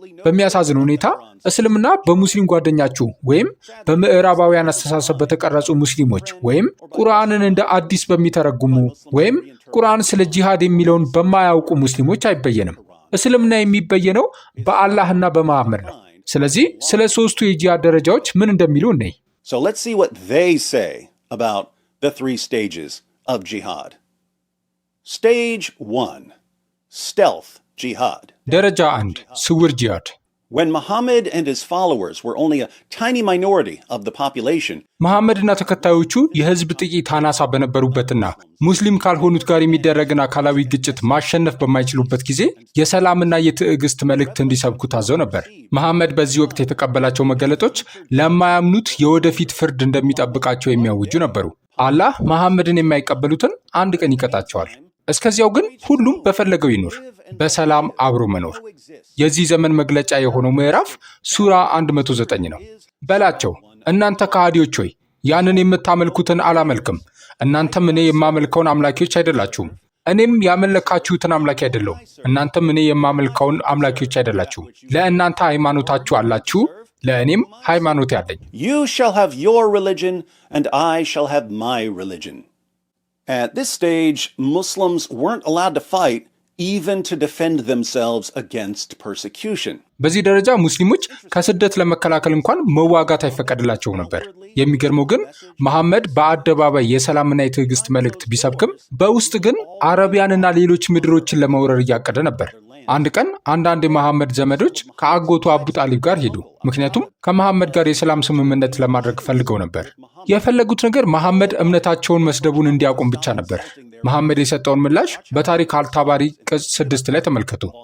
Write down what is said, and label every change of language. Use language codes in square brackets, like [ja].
[am] በሚያሳዝን ሁኔታ እስልምና በሙስሊም ጓደኛችሁ ወይም በምዕራባውያን አስተሳሰብ በተቀረጹ ሙስሊሞች ወይም ቁርአንን እንደ አዲስ በሚተረጉሙ ወይም ቁርአን ስለ ጂሃድ የሚለውን በማያውቁ ሙስሊሞች አይበየንም። እስልምና የሚበየነው በአላህና በመሐመድ ነው። ስለዚህ ስለ ሶስቱ የጂሃድ ደረጃዎች ምን እንደሚሉ እንይ። [en] So let's see what they say about the 3 stages of jihad. Stage 1, stealth jihad. [am] ደረጃ 1 ስውር ጂሃድ። [en] When Muhammad and his followers were only a tiny minority of the population, [am] መሐመድና ተከታዮቹ የህዝብ ጥቂት አናሳ በነበሩበትና ሙስሊም ካልሆኑት ጋር የሚደረግን አካላዊ ግጭት ማሸነፍ በማይችሉበት ጊዜ የሰላምና የትዕግስት መልእክት እንዲሰብኩ ታዘው ነበር። መሐመድ በዚህ ወቅት የተቀበላቸው መገለጦች ለማያምኑት የወደፊት ፍርድ እንደሚጠብቃቸው የሚያውጁ ነበሩ። አላህ መሐመድን የማይቀበሉትን አንድ ቀን ይቀጣቸዋል። እስከዚያው ግን ሁሉም በፈለገው ይኑር፣ በሰላም አብሮ መኖር። የዚህ ዘመን መግለጫ የሆነው ምዕራፍ ሱራ 109 ነው። በላቸው እናንተ ከሃዲዎች ሆይ ያንን የምታመልኩትን አላመልክም፣ እናንተም እኔ የማመልከውን አምላኪዎች አይደላችሁም፣ እኔም ያመለካችሁትን አምላኪ አይደለሁም፣ እናንተም እኔ የማመልከውን አምላኪዎች አይደላችሁም። ለእናንተ ሃይማኖታችሁ አላችሁ፣ ለእኔም ሃይማኖት ያለኝ። [en] You shall have your religion and I shall have my religion. At this stage, Muslims weren't allowed to fight even to defend themselves against persecution. [am] በዚህ ደረጃ ሙስሊሞች ከስደት ለመከላከል እንኳን መዋጋት አይፈቀድላቸው ነበር። የሚገርመው ግን መሐመድ በአደባባይ የሰላምና የትዕግስት መልእክት ቢሰብክም በውስጥ ግን አረቢያንና ሌሎች ምድሮችን ለመውረር እያቀደ ነበር። አንድ ቀን አንዳንድ የመሐመድ ዘመዶች ከአጎቱ አቡ ጣሊብ ጋር ሄዱ። ምክንያቱም ከመሐመድ ጋር የሰላም ስምምነት ለማድረግ ፈልገው ነበር። የፈለጉት ነገር መሐመድ እምነታቸውን መስደቡን እንዲያቆም ብቻ ነበር። መሐመድ የሰጠውን ምላሽ በታሪክ አልታባሪ ቅጽ 6 ላይ ተመልከቱ።